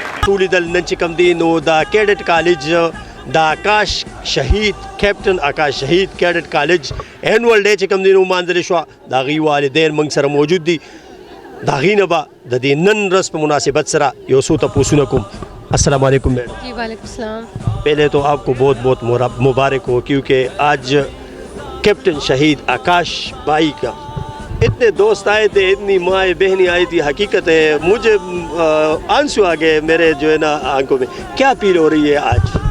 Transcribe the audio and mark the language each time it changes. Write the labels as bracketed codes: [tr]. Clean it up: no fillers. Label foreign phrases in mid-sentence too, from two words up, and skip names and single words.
[ps] ټول دل نن چې کوم دی نو دا کیډټ کالج دا آکاش شهید کیپټن آکاش شهید کیډټ کالج [en] annual day [ps] چې کوم دی نو مانځل شو دا غي والدین موږ سره موجود دي دا غي نه به د دې نن ورځ په مناسبت سره یو څو تپوسونه کوم [ar] السلام علیکم [ps] میڈم [ur] جی وعلیکم السلام پہلے تو آپ کو بہت بہت مبارک ہو کیونکہ آج کیپٹن شہید آکاش بھائی کا اتنے دوست آئے تھے اتنی مائیں بہنیں آئی تھی حقیقت ہے مجھے آنسو آ گئے میرے جو ہے نا آنکھوں میں کیا فیل ہو رہی ہے آج